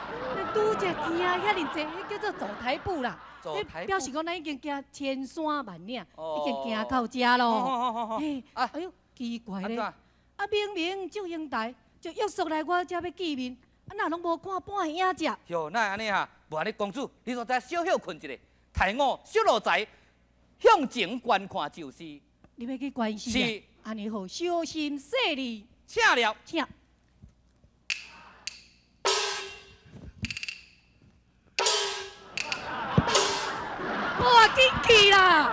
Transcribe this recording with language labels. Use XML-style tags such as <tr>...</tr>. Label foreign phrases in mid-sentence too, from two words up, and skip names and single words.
<nan>你拄则听遐尔济，迄叫做走台步啦。走台步表示讲咱已经行千山万岭，已经行到遮咯。嘿，哎呦，奇怪咧！啊，明明祝英台就约束来我遮要见面，啊，哪拢无看半个影只？哟，那安尼哈？无安尼，公主，你所在小休困一下，抬我小路财，向前观看就是。你要去关心？是。安尼好，小心细腻。请了，请。哇，进去啦！</nan>